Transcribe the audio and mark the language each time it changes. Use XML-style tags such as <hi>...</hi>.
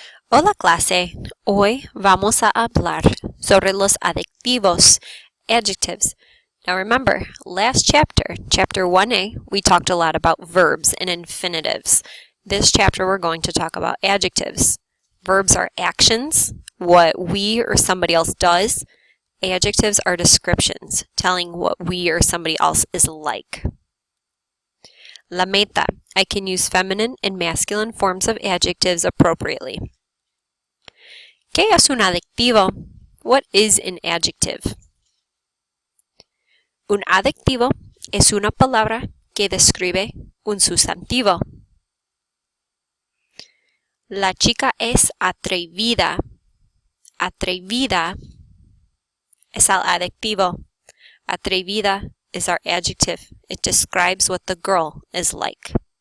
<es>Hola clase, hoy vamos a hablar sobre los adjetivos, adjectives.</es> <en>Now remember, last chapter, chapter 1a, we talked a lot about verbs and infinitives. This chapter we're going to talk about adjectives. Verbs are actions, what we or somebody else does. Adjectives are descriptions, telling what we or somebody else is like.</en> <es>La meta,</es> <en>I can use feminine and masculine forms of adjectives appropriately.</en> <es>¿Qué es un adjetivo?</es> <en>What is an adjective?</en> <es>Un adjetivo es una palabra que describe un sustantivo. La chica es atrevida. Atrevida es el adjetivo.</es> <en>Atrevida is our adjective. It describes what the girl is like.</en>